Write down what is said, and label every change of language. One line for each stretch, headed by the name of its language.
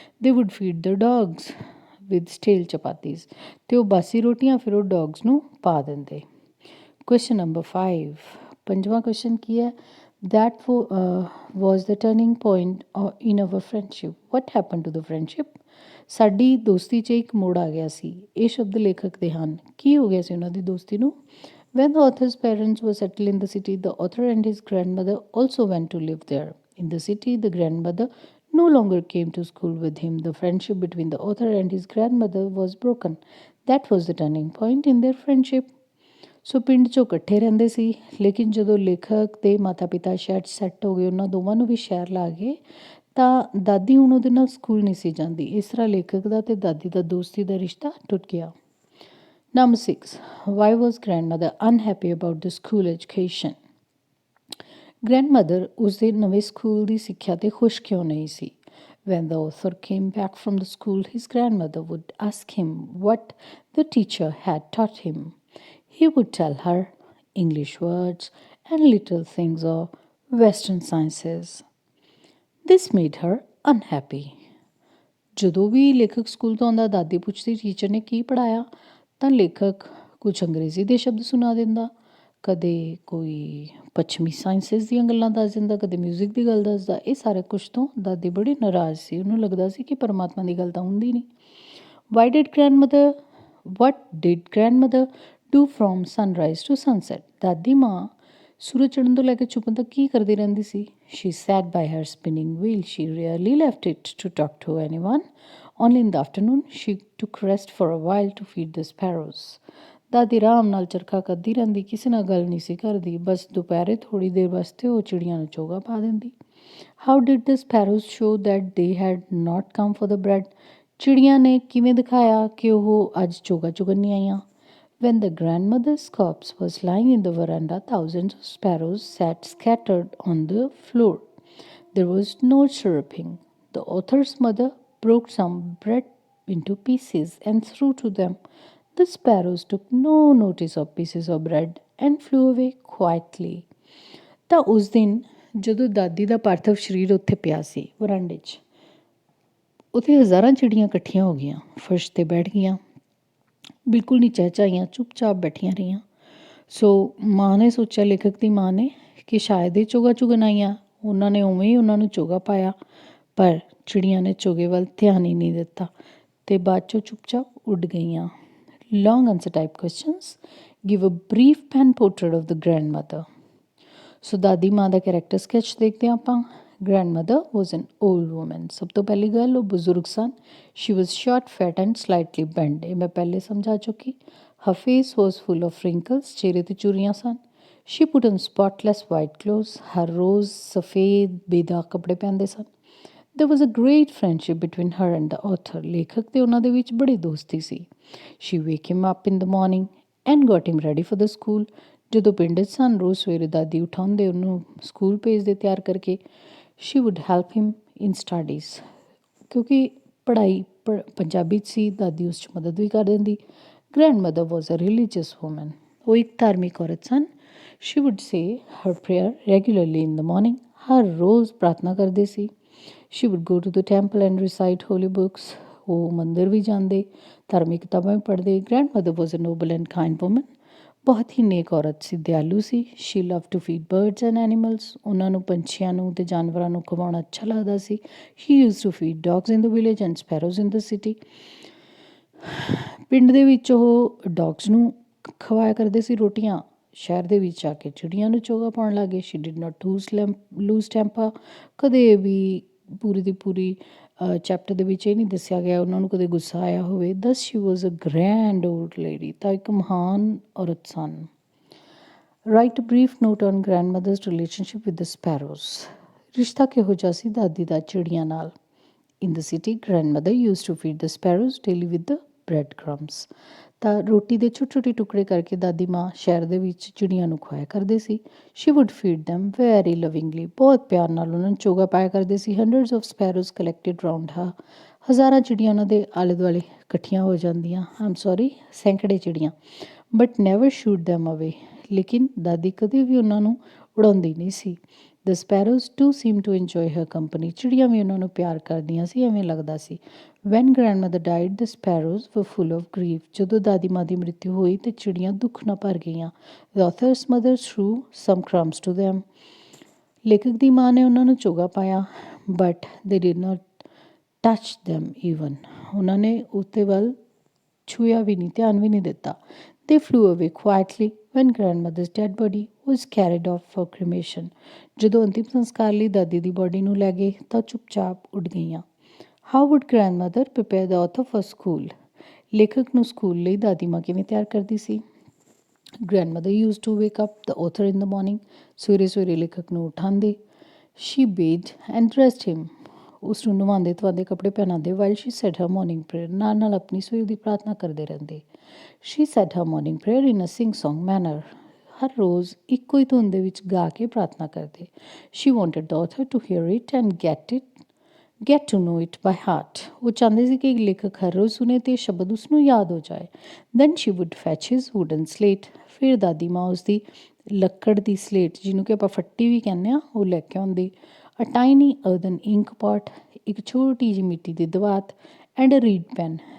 English: ਦੇ would feed the dogs with stale chapatis,
Punjabi: ਅਤੇ ਉਹ ਬਾਸੀ ਰੋਟੀਆਂ ਫਿਰ ਉਹ ਡੌਗਸ ਨੂੰ ਪਾ ਦਿੰਦੇ। ਕੁਐਸਚਨ ਨੰਬਰ 5, ਪੰਜਵਾਂ ਕੁਐਸਚਨ ਕੀ ਹੈ?
English: That was the turning point in our friendship. What happened to the friendship?
Punjabi: ਸਾਡੀ ਦੋਸਤੀ 'ਚ ਇੱਕ ਮੋੜ ਆ ਗਿਆ ਸੀ। ਇਹ ਸ਼ਬਦ ਲੇਖਕ ਦੇ ਹਨ। ਕੀ ਹੋ ਗਿਆ ਸੀ ਉਹਨਾਂ ਦੀ ਦੋਸਤੀ ਨੂੰ?
English: When the author's parents were settled in the city, the author and his grandmother also went to live there. In the city, the grandmother no longer came to school with him. The friendship between the author and his grandmother was broken. That was the turning point in their friendship.
Punjabi: ਸੋ ਪਿੰਡ 'ਚੋਂ ਇਕੱਠੇ ਰਹਿੰਦੇ ਸੀ ਲੇਕਿਨ ਜਦੋਂ ਲੇਖਕ ਦੇ ਮਾਤਾ ਪਿਤਾ ਸ਼ਹਿਰ 'ਚ ਸੈੱਟ ਹੋ ਗਏ, ਉਹਨਾਂ ਦੋਵਾਂ ਨੂੰ ਵੀ ਸ਼ਹਿਰ ਲਾ ਗਏ, ਤਾਂ ਦਾਦੀ ਹੁਣ ਉਹਦੇ ਨਾਲ ਸਕੂਲ ਨਹੀਂ ਸੀ ਜਾਂਦੀ। ਇਸ ਤਰ੍ਹਾਂ ਲੇਖਕ ਦਾ ਅਤੇ ਦਾਦੀ ਦਾ ਦੋਸਤੀ ਦਾ ਰਿਸ਼ਤਾ ਟੁੱਟ ਗਿਆ।
English: Number 6, why was grandmother unhappy about the school education?
Punjabi: Grandmother ਉਸਦੇ ਨਵੇਂ ਸਕੂਲ ਦੀ ਸਿੱਖਿਆ 'ਤੇ ਖੁਸ਼ ਕਿਉਂ ਨਹੀਂ ਸੀ?
English: When the author came back from the school, his grandmother would ask him what the teacher had taught him. He would tell her English words and little things of Western sciences. This made her unhappy.
Punjabi: ਜਦੋਂ ਵੀ ਲੇਖਕ school ਤੋਂ ਆਉਂਦਾ ਦਾਦੀ ਪੁੱਛਦੀ teacher ਨੇ ਕੀ ਪੜ੍ਹਾਇਆ, ਤਾਂ ਲੇਖਕ ਕੁਛ ਅੰਗਰੇਜ਼ੀ ਦੇ ਸ਼ਬਦ ਸੁਣਾ ਦਿੰਦਾ, ਕਦੇ ਕੋਈ ਪੱਛਮੀ ਸਾਇੰਸਿਸ ਦੀਆਂ ਗੱਲਾਂ ਦੱਸ ਦਿੰਦਾ, ਕਦੇ ਮਿਊਜ਼ਿਕ ਦੀ ਗੱਲ ਦੱਸਦਾ। ਇਹ ਸਾਰਾ ਕੁਛ ਤੋਂ ਦਾਦੀ ਬੜੀ ਨਾਰਾਜ਼ ਸੀ। ਉਹਨੂੰ ਲੱਗਦਾ ਸੀ ਕਿ ਪਰਮਾਤਮਾ ਦੀ ਗੱਲ ਤਾਂ ਹੁੰਦੀ ਨਹੀਂ।
English: What did grandmother do from sunrise to sunset?
Punjabi: ਦਾਦੀ ਮਾਂ ਸੂਰਜ ਚੜ੍ਹਨ ਤੋਂ ਲੈ ਕੇ ਛੁਪਣ ਤੱਕ ਕੀ ਕਰਦੀ ਰਹਿੰਦੀ ਸੀ?
English: She sat by her spinning wheel, she rarely left it to talk to anyone, only in the afternoon she took rest for a while to feed the sparrows.
Punjabi: ਦਾਦੀ ਆਰਾਮ ਨਾਲ ਚਰਖਾ ਕੱਤਦੀ ਰਹਿੰਦੀ, ਕਿਸੇ ਨਾਲ ਗੱਲ ਨਹੀਂ ਸੀ ਕਰਦੀ, ਬਸ ਦੁਪਹਿਰੇ ਥੋੜ੍ਹੀ ਦੇਰ ਵਾਸਤੇ ਉਹ ਚਿੜੀਆਂ ਨੂੰ ਚੋਗਾ ਪਾ ਦਿੰਦੀ।
English: How did the sparrows show that they had not come for the bread?
Punjabi: ਚਿੜੀਆਂ ਨੇ ਕਿਵੇਂ ਦਿਖਾਇਆ ਕਿ ਉਹ ਅੱਜ ਚੋਗਾ ਚੁਗਣ ਨਹੀਂ ਆਈਆਂ?
English: When the grandmother's corpse was lying in the veranda, thousands of sparrows sat scattered on the floor. There was no chirping. The author's mother broke some bread into pieces and threw to them. The sparrows took no notice of pieces of bread and flew away quietly.
Punjabi: ਤਾਂ ਉਸ ਦਿਨ ਜਦੋਂ ਦਾਦੀ ਦਾ ਪਾਰਥਿਵ ਸਰੀਰ ਉੱਥੇ ਪਿਆ ਸੀ ਵਰਾਂਡੇ 'ਚ, ਉੱਥੇ ਹਜ਼ਾਰਾਂ ਚਿੜੀਆਂ ਇਕੱਠੀਆਂ ਹੋ ਗਈਆਂ, ਫਰਸ਼ 'ਤੇ ਬੈਠ ਗਈਆਂ, ਬਿਲਕੁਲ ਨਹੀਂ ਚਹਿਚਹਾਈਆਂ, ਚੁੱਪਚਾਪ ਬੈਠੀਆਂ ਰਹੀਆਂ। ਸੋ ਮਾਂ ਨੇ ਸੋਚਿਆ, ਲੇਖਕ ਦੀ ਮਾਂ ਨੇ, ਕਿ ਸ਼ਾਇਦ ਇਹ ਚੋਗਾ ਚੁਗਣ ਆਈਆਂ। ਉਹਨਾਂ ਨੇ ਉਵੇਂ ਹੀ ਉਹਨਾਂ ਨੂੰ ਚੋਗਾ ਪਾਇਆ, ਪਰ ਚਿੜੀਆਂ ਨੇ ਚੋਗੇ ਵੱਲ ਧਿਆਨ ਹੀ ਨਹੀਂ ਦਿੱਤਾ ਅਤੇ ਬਾਅਦ 'ਚੋਂ ਚੁੱਪਚਾਪ ਉੱਡ ਗਈਆਂ।
English: Long answer type questions. Give a brief pen portrait of the grandmother.
Punjabi: ਸੋ ਦਾਦੀ ਮਾਂ ਦਾ ਕੈਰੈਕਟਰ ਸਕੈਚ ਦੇਖਦੇ ਹਾਂ ਆਪਾਂ।
English: Grandmother was an old woman.
Punjabi: ਸਭ ਤੋਂ ਪਹਿਲੀ ਗੱਲ, ਉਹ ਬਜ਼ੁਰਗ ਸਨ।
English: She was short, fat and slightly bent.
Punjabi: ਇਹ ਮੈਂ ਪਹਿਲੇ ਸਮਝਾ ਚੁੱਕੀ।
English: Her face was full of wrinkles.
Punjabi: ਚਿਹਰੇ 'ਤੇ ਚੁਰੀਆਂ ਸਨ।
English: She put on spotless white clothes.
Punjabi: ਹਰ ਰੋਜ਼ ਸਫੇਦ ਬੇਦਾਗ ਕੱਪੜੇ ਪਹਿਨਦੇ ਸਨ।
English: There was a great friendship between her and the author.
Punjabi: ਲੇਖਕ ਤੇ ਉਹਨਾਂ ਦੇ ਵਿੱਚ ਬੜੀ ਦੋਸਤੀ ਸੀ।
English: She wake him up in the morning and got him ready for the school.
Punjabi: ਜਦੋਂ ਪਿੰਡ 'ਚ ਸਨ, ਰੋਜ਼ ਸਵੇਰੇ ਦਾਦੀ ਉਠਾਉਂਦੇ, ਉਹਨੂੰ ਸਕੂਲ ਭੇਜਦੇ ਤਿਆਰ ਕਰਕੇ।
English: She would help him in studies.
Punjabi: ਕਿਉਂਕਿ ਪੜ੍ਹਾਈ ਪੰਜਾਬੀ 'ਚ ਸੀ, ਦਾਦੀ ਉਸ 'ਚ ਮਦਦ ਵੀ ਕਰ ਦਿੰਦੀ।
English: Grandmother was a religious woman.
Punjabi: ਉਹ ਇੱਕ ਧਾਰਮਿਕ ਔਰਤ ਸਨ।
English: She would say her prayer regularly in the morning.
Punjabi: ਹਰ ਰੋਜ਼ ਪ੍ਰਾਰਥਨਾ ਕਰਦੇ ਸੀ।
English: She would go to the temple and recite holy books.
Punjabi: ਉਹ ਮੰਦਰ ਵੀ ਜਾਂਦੇ, ਧਾਰਮਿਕ ਕਿਤਾਬਾਂ ਵੀ ਪੜ੍ਹਦੇ।
English: Grandmother was a noble and kind woman.
Punjabi: ਬਹੁਤ ਹੀ ਨੇਕ ਔਰਤ ਸੀ, ਦਿਆਲੂ ਸੀ।
English: She loved to feed birds and animals.
Punjabi: ਉਹਨਾਂ ਨੂੰ ਪੰਛੀਆਂ ਨੂੰ ਅਤੇ ਜਾਨਵਰਾਂ ਨੂੰ ਖਵਾਉਣਾ ਅੱਛਾ ਲੱਗਦਾ ਸੀ।
English: She used to feed dogs in the village and sparrows in the city.
Punjabi: ਪਿੰਡ ਦੇ ਵਿੱਚ ਉਹ ਡੌਗਸ ਨੂੰ ਖਵਾਇਆ ਕਰਦੇ ਸੀ ਰੋਟੀਆਂ। ਸ਼ਹਿਰ ਦੇ ਵਿੱਚ ਆ ਕੇ ਚਿੜੀਆਂ ਨੂੰ ਚੋਗਾ ਪਾਉਣ ਲੱਗ ਗਏ।
English: She did not lose temper.
Punjabi: ਕਦੇ ਵੀ ਪੂਰੀ ਦੀ ਪੂਰੀ ਚੈਪਟਰ ਦੇ ਵਿੱਚ ਇਹ ਨਹੀਂ ਦੱਸਿਆ ਗਿਆ ਉਹਨਾਂ ਨੂੰ ਕਦੇ ਗੁੱਸਾ ਆਇਆ ਹੋਵੇ।
English: Thus she was a grand old lady.
Punjabi: ਤਾਂ ਇੱਕ ਮਹਾਨ ਔਰਤ ਸਨ।
English: Write brief note on grandmother's relationship with the sparrows.
Punjabi: ਰਿਸ਼ਤਾ ਕਿਹੋ ਜਿਹਾ ਸੀ ਦਾਦੀ ਦਾ ਚਿੜੀਆਂ ਨਾਲ।
English: In the city, grandmother used to feed the sparrows daily with the breadcrumbs.
Punjabi: ਤਾਂ ਰੋਟੀ ਦੇ ਛੋਟੇ ਛੋਟੇ ਟੁਕੜੇ ਕਰਕੇ ਦਾਦੀ ਮਾਂ ਸ਼ਹਿਰ ਦੇ ਵਿੱਚ ਚਿੜੀਆਂ ਨੂੰ ਖਵਾਇਆ ਕਰਦੇ ਸੀ।
English: She would feed them very lovingly.
Punjabi: ਬਹੁਤ ਪਿਆਰ ਨਾਲ ਉਹਨਾਂ ਨੂੰ ਚੋਗਾ ਪਾਇਆ ਕਰਦੇ ਸੀ।
English: Hundreds of sparrows collected round her.
Punjabi: ਹਜ਼ਾਰਾਂ ਚਿੜੀਆਂ ਉਹਨਾਂ ਦੇ ਆਲੇ ਦੁਆਲੇ ਇਕੱਠੀਆਂ ਹੋ ਜਾਂਦੀਆਂ। ਸੈਂਕੜੇ ਚਿੜੀਆਂ।
English: But never shoot them away.
Punjabi: ਲੇਕਿਨ ਦਾਦੀ ਕਦੇ ਵੀ ਉਹਨਾਂ ਨੂੰ ਉਡਾਉਂਦੀ ਨਹੀਂ ਸੀ।
English: The sparrows too seemed to enjoy her company.
Punjabi: ਚਿੜੀਆਂ ਵੀ ਉਹਨਾਂ ਨੂੰ ਪਿਆਰ ਕਰਦੀਆਂ ਸੀ, ਐਵੇਂ ਲੱਗਦਾ ਸੀ।
English: When grandmother died, the sparrows were full of grief.
Punjabi: ਜਦੋਂ ਦਾਦੀ ਮਾਂ ਦੀ ਮ੍ਰਿਤੂ ਹੋਈ ਤੇ ਚਿੜੀਆਂ ਦੁੱਖ ਨਾਲ ਭਰ ਗਈਆਂ।
English: The author's mother threw some crumbs to them.
Punjabi: ਲੇਖਕ ਦੀ ਮਾਂ ਨੇ ਉਹਨਾਂ ਨੂੰ ਚੋਗਾ ਪਾਇਆ।
English: But they did not touch them even.
Punjabi: ਉਹਨਾਂ ਨੇ ਉਹਦੇ ਵੱਲ ਛੂਇਆ ਵੀ ਨਹੀਂ, ਧਿਆਨ ਵੀ ਨਹੀਂ ਦਿੱਤਾ।
English: They flew away quietly when grandmother's dead body was carried off for cremation.
Punjabi: ਜਦੋਂ ਅੰਤਿਮ ਸੰਸਕਾਰ ਲਈ ਦਾਦੀ ਦੀ ਬੋਡੀ ਨੂੰ ਲੈ ਗਏ ਤਾਂ ਚੁੱਪਚਾਪ ਉੱਡ ਗਈਆਂ।
English: How would grandmother prepare the author for school?
Punjabi: ਲੇਖਕ ਨੂੰ ਸਕੂਲ ਲਈ ਦਾਦੀ ਮਾਂ ਕਿਵੇਂ ਤਿਆਰ ਕਰਦੀ ਸੀ।
English: Grandmother used to wake up the author in the morning.
Punjabi: ਸਵੇਰੇ ਸਵੇਰੇ ਲੇਖਕ ਨੂੰ ਉਠਾਉਂਦੇ।
English: She bathed and dressed him.
Punjabi: ਉਸ ਨੂੰ ਨਵਾਉਂਦੇ ਧਵਾਉਂਦੇ ਕੱਪੜੇ ਪਹਿਨਾਉਂਦੇ।
English: While she said her morning prayer.
Punjabi: ਨਾਲ ਨਾਲ ਆਪਣੀ ਸਵੇਰ ਦੀ ਪ੍ਰਾਰਥਨਾ ਕਰਦੇ ਰਹਿੰਦੇ।
English: She said her morning prayer in a sing-song manner.
Punjabi: ਹਰ ਰੋਜ਼ ਇੱਕੋ ਹੀ ਧੁਨ ਦੇ ਵਿੱਚ ਗਾ ਕੇ ਪ੍ਰਾਰਥਨਾ ਕਰਦੇ।
English: She wanted the author to hear it and get to know it by heart.
Punjabi: ਉਹ ਚਾਹੁੰਦੇ ਸੀ ਕਿ ਲੇਖਕ ਹਰ ਰੋਜ਼ ਸੁਣੇ ਤੇ ਸ਼ਬਦ ਉਸ ਨੂੰ ਯਾਦ ਹੋ ਜਾਏ।
English: Then she would fetch his wooden slate.
Punjabi: ਫਿਰ ਦਾਦੀ ਮਾਂ ਉਸਦੀ ਲੱਕੜ ਦੀ ਸਲੇਟ, ਜਿਹਨੂੰ ਕਿ ਆਪਾਂ ਫੱਟੀ ਵੀ ਕਹਿੰਦੇ ਹਾਂ, ਉਹ ਲੈ ਕੇ ਆਉਂਦੀ।
English: A tiny earthen ink pot.
Punjabi: ਇੱਕ ਛੋਟੀ ਜਿਹੀ ਮਿੱਟੀ ਦੀ ਦਵਾਤ।
English: And a reed pen.